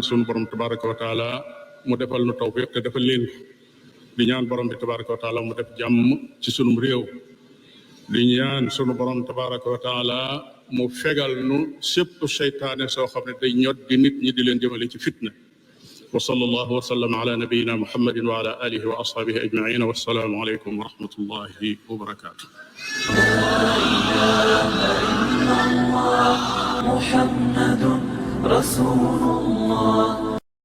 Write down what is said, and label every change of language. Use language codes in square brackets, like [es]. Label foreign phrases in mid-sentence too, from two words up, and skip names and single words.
[wo] sunu borom [ar] تبارك وتعالى [wo] mu defal nu tawfiq te defal leen ko di ñaan borom bi [ar] تبارك وتعالى [wo] mu def jàmm ci sunum réew di ñaan sunu borom [ar] تبارك وتعالى [wo] mu fegal nu sépp seytaane soo xam ne day ñot di nit ñi di leen jëmale ci fitna [ar] وصلى الله وسلم على نبينا محمد وعلى آله وأصحابه أجمعين والسلام عليكم ورحمة الله وبركاته محمد رسول الله